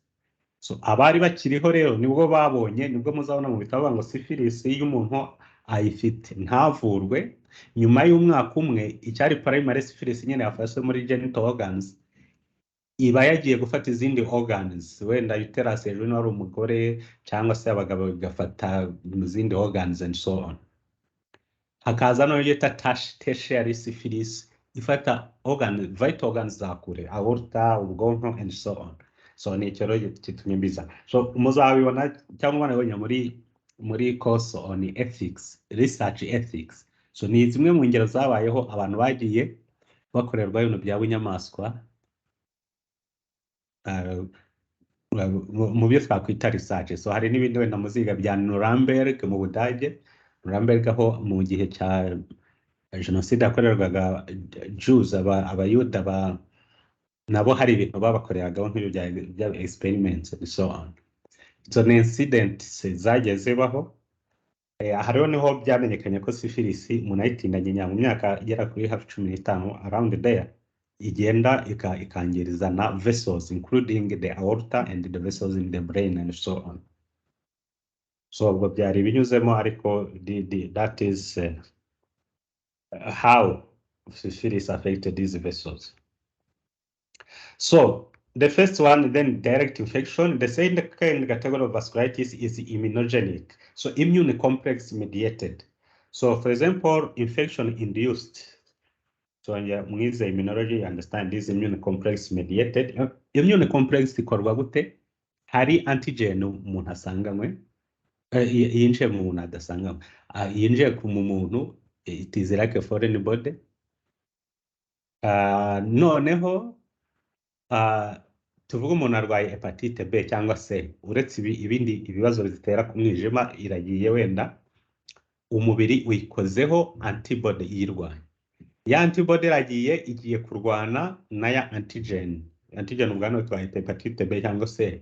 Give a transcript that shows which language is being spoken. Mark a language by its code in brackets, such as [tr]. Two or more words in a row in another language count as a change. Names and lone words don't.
[rw] So abari bakiriho rero nibwo babonye, nibwo muzabona mu bitabo ngo syphilis y'umuntu ayifite ntavurwe. Nyuma y'umwaka umwe icyari [en] primary syphilis [rw] nyine yafashe muri [en] genital organs, [rw] iba yagiye gufata izindi organs, wenda uterus hejuru ari umugore cyangwa se abagabo bigafata mu zindi organs [en] and so on. [rw] Hakaza no yita [en] tertiary syphilis [rw] ifata [en] vital organs [rw] za kure, aorta, ubwonko [en] and so on. [rw] So ni cyo kitumye mbiza. So muzabibona cyangwa mubona muri [en] course on ethics, research ethics. [rw] So ni zimwe mu ngero zabayeho abantu bagiye bakorerwa ibintu bya bunyamaswa mu byo twakwita research. So hari n'ibindi wenda muziga bya Nuremberg mu Budage. Nuremberg aho mu gihe cya genocide yakorerwaga Jews, abayuda nabo hari ibintu babakoreragaho nk'ibyo bya experiments [en] and so on. [rw] So ni incidents zageze baho. Hariho niho byamenyekanye ko syphilis umuntu ayitindanye mu myaka igera kuri hafi 15 [en] around there, [rw] igenda ikangiriza na [en] vessels including the aorta and the vessels in the brain and so on. So [rw] ubwo byari binyuzemo, ariko [en] that is how syphilis affected these vessels. So the first one, then direct infection. The second category of vasculitis is immunogenic, so immune complex mediated. So for example, infection induced. So in immunology, you understand this immune complex mediated. Immune complex [rw] ikorwa gute? Hari antigen umuntu asanganywe, yinjiye mu muntu adasanganywe, yinjiye ku muntu, [en] it is like a foreign body. [rw] Noneho tuvuga umuntu arwaye hepatite B cyangwa C, uretse ibindi ibibazo bizitera ku mwijima, iragiye wenda umubiri uyikozeho antibody yirwaye, ya antibody iragiye igiye kurwana na ya antigen ubwanwa twahita hepatite B cyangwa C.